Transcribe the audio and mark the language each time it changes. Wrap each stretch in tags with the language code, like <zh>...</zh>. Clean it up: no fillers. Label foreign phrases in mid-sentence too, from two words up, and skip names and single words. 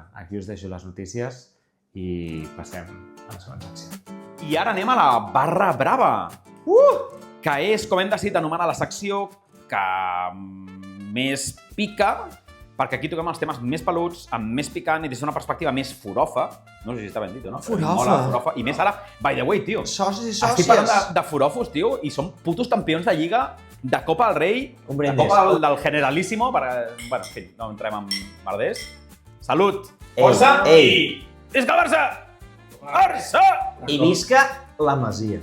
<ca>Aquí us deixo les notícies i passem a la següent secció. I ara anem a la barra brava, que és, com hem decidit anomenar la secció que més pica, perquè aquí toquem els temes més peluts, amb més picant i des d'una perspectiva més furofa. No sé si està ben dit o no. Furofa. I més ara,</ca> <en>by the way,</en> <ca>tio. Socis i sòcies. Estic parlant de furofos, tio, i som putos campions de Lliga, de Copa del Rei, de Copa del Generalísimo, perquè, bueno, en fi, no entrem en merders. Salut! Força! I... Visca el Barça! Barça! I visca la Masia.</ca>